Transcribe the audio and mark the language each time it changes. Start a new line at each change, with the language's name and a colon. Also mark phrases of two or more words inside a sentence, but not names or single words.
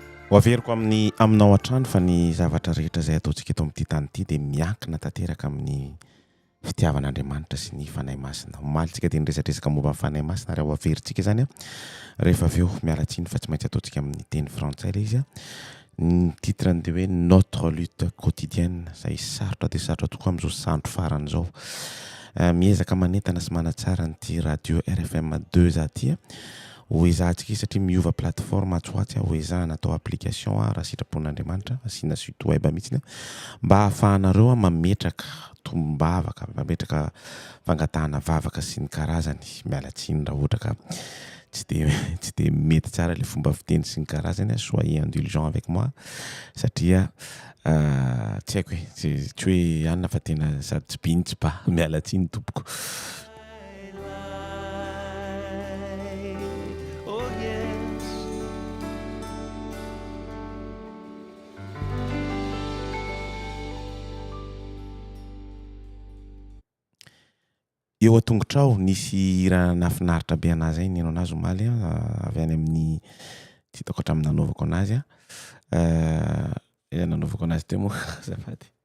Malagasy: ho averiko aminao an-trano fa ny zavatra rehetra izay ataontsika eto amin'ity tany ity dia miankina tanteraka amin'ny fitiavan'Andriamanitra sy ny fanahy masina. Omalintsika dia niresadresaka momba amin'ny fanahy masina raha ho averintsika izany a. Rehefa avy eo mialatsiny fa tsy maintsy ataontsika amin'ny teny frantsay ilay izy a. Ny titrany dia hoe Notre lutte quotidienne, izay sarotra dia sarotra tokoa amin'izao sandro farany izao. Miezaka manentana sy manatsara nyity radio RFM2A ty ho ezahantsika satria miova plateforme atsoatsy ho ezahana atao application raha sitrapon'Andriamanitra asiana
French: site web
Malagasy: mihitsy mba ahafahanareo mametraka tombavaka, mametraka fangatahana vavaka sy ny karazany. Mialatsiny raha ohatra ka tsy dia mety tsara ilay fomba fiteny sy ny karazany.
French: Soyez indulgent avec moi
Malagasy: satria tsy haiko hoe tsy hoe anona fa tena sady tsy biny tsy ba. Mialatsiny tompoko.
English: Oh yes.
Malagasy: Eo an-tongotrao nisy raha nafinaritra be anazy ny nenao anazy omaly avy any amin'ny tsy hitako hatramin'ny nanaovako anazy nanaovako anazy teo moa azafady.